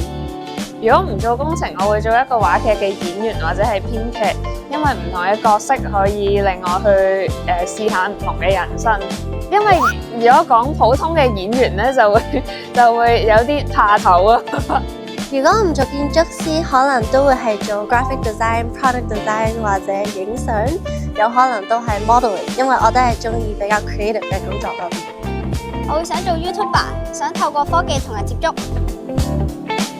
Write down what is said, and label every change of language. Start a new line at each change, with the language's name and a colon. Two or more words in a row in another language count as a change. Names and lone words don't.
Cantonese: 如果唔做工程，我會做一個話劇嘅演員或者係編劇，因為唔同嘅角色可以令我去試下唔同嘅人生。因為如果講普通嘅演員咧，就會有啲怕頭啊。如果唔做建築師，可能都會係做
English: graphic design、 product design
Cantonese: 或者影相，有可能都係 modeling， 因為我都係中意比較 creative 嘅工作多啲。我會想做 YouTuber，想透過科技同人接觸。